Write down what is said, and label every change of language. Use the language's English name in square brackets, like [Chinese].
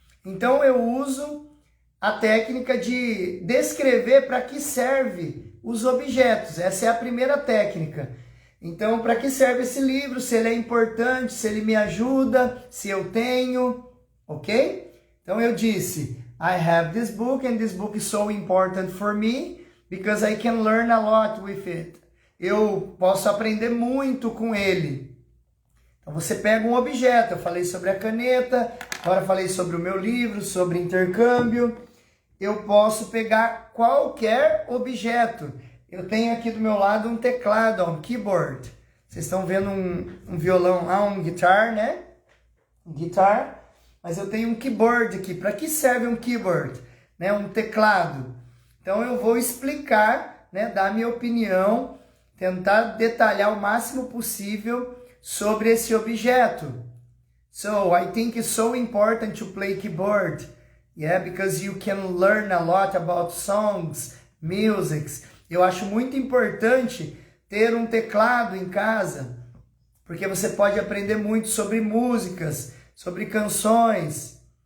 [Portuguese] Então eu uso a técnica de descrever para que serve os objetos. Essa é a primeira técnica. Então, para que serve esse livro? Se ele é importante, se ele me ajuda, se eu tenho, ok? Então eu disse, [English] I have this book and this book is so important for me because I can learn a lot with it. [Portuguese] Eu posso aprender muito com ele. Então você pega um objeto, eu falei sobre a caneta, agora falei sobre o meu livro, sobre intercâmbio. Eu posso pegar qualquer objeto. Eu tenho aqui do meu lado um teclado, um keyboard. Vocês estão vendo um violão, um guitar, né? Um guitar. Mas eu tenho um keyboard aqui. Para que serve um keyboard? Né? Um teclado. Então eu vou explicar, né? Dar minha opinião, tentar detalhar o máximo possível sobre esse objeto. [English] So, I think it's so important to play keyboard. Yeah, because you can learn a lot about songs, music. [Portuguese] Eu acho muito importante ter um teclado em casa, porque você pode aprender muito sobre músicas, sobre canções.